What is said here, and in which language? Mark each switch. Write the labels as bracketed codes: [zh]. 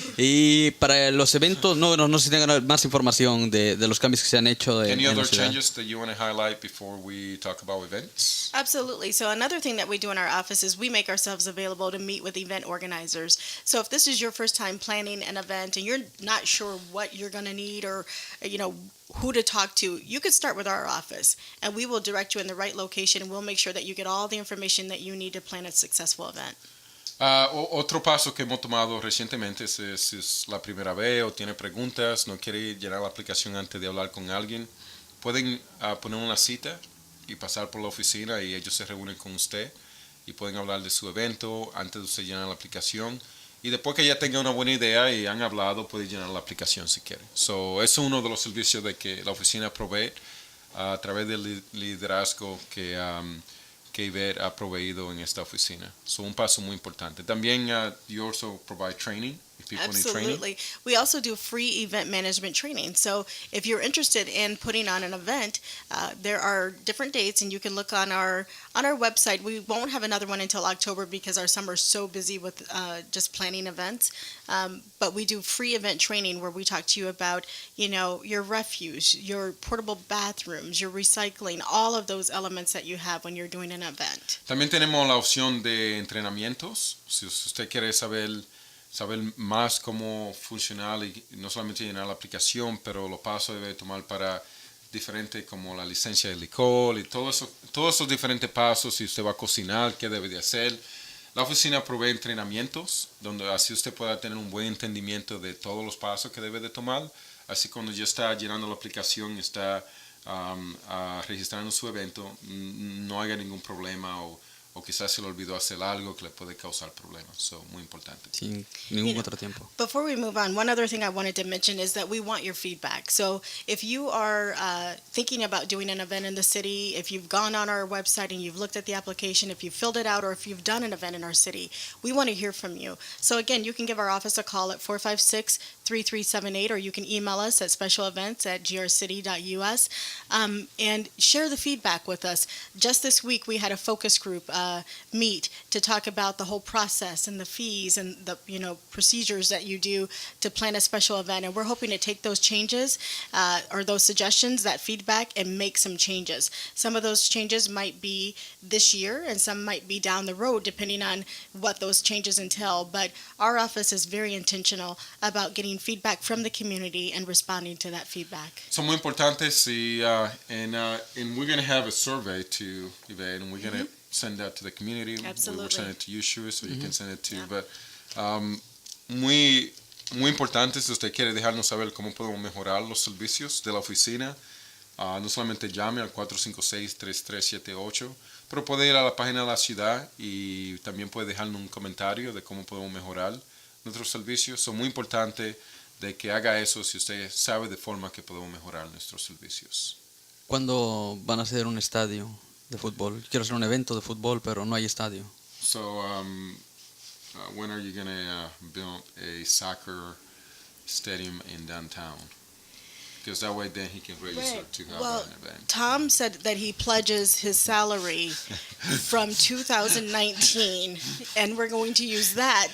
[es] Y para los eventos, no sé si tengan más información de los cambios que se han hecho en [en] Any [es] la [en] other [es] ciudad. [en] changes that you want to highlight before we talk about events? Absolutely. So another thing that we do in our office is we make ourselves available to meet with event organizers. So if this is your first time planning an event and you're not sure what you're going to need or, who to talk to, you could start with our office and we will direct you in the right location and we'll make sure that you get all the information that you need to plan a successful event. [es] Otro paso que hemos tomado recientemente si es la primera vez o tiene preguntas, no quiere llenar la aplicación antes de hablar con alguien, pueden poner una cita y pasar por la oficina y ellos se reúnen con usted y pueden hablar de su evento antes de usted llenar la aplicación. Y después que ya tenga una buena idea y han hablado, puede llenar la aplicación si quiere. So, eso es uno de los servicios de que la oficina provee a través del liderazgo que Evette ha proveído en esta oficina. So, un paso muy importante. También, [en] you also provide training. If people need training. Absolutely. We also do free event management training. So if you're interested in putting on an event, there are different dates, and you can look on our website. We won't have another one until October because our summer is so busy with just planning events. But we do free event training where we talk to you about, your refuse, your portable bathrooms, your recycling, all of those elements that you have when you're doing an event. [es] También tenemos la opción de entrenamientos. Si usted quiere saber más cómo funcionar y no solamente llenar la aplicación, pero los pasos debe tomar para diferentes como la licencia de licor y todos esos diferentes pasos. Si usted va a cocinar, qué debe de hacer. La oficina provee entrenamientos donde así usted pueda tener un buen entendimiento de todos los pasos que debe de tomar. Así cuando ya está llenando la aplicación y está registrando su evento, no haya ningún problema o quizás se le olvidó hacer algo que le puede causar problemas. So, muy importante. Sin ningún contratiempo. [en] Before we move on, one other thing I wanted to mention is that we want your feedback. So if you are thinking about doing an event in the city, if you've gone on our website and you've looked at the application, if you've filled it out, or if you've done an event in our city, we want to hear from you. So again, you can give our office a call at 456-3378, or you can email us at specialevents@grcity.us and share the feedback with us. Just this week, we had a focus group meet to talk about the whole process and the fees and the procedures that you do to plan a special event, and we're hoping to take those changes or those suggestions, that feedback, and make some changes. Some of those changes might be this year and some might be down the road depending on what those changes entail, but our office is very intentional about getting feedback from the community and responding to that feedback. [es] Son muy importantes [en] and we're going to have a survey to Evette, and we're going to send that to the community. Absolutely. We'll send it to you, Chuy, so you can send it to. But [es] muy importante si usted quiere dejarnos saber cómo podemos mejorar los servicios de la oficina. No solamente llame al 456-3378, pero puede ir a la página de la ciudad y también puede dejarnos un comentario de cómo podemos mejorar nuestros servicios. Es muy importante de que haga eso si usted sabe de forma que podemos mejorar nuestros servicios. ¿Cuándo van a hacer un estadio de fútbol? Quiero hacer un evento de fútbol, pero no hay estadio. [en] So, when are you going to build a soccer stadium in downtown? Because that way then he can register to have an event. Tom said that he pledges his salary from 2019, and we're going to use that.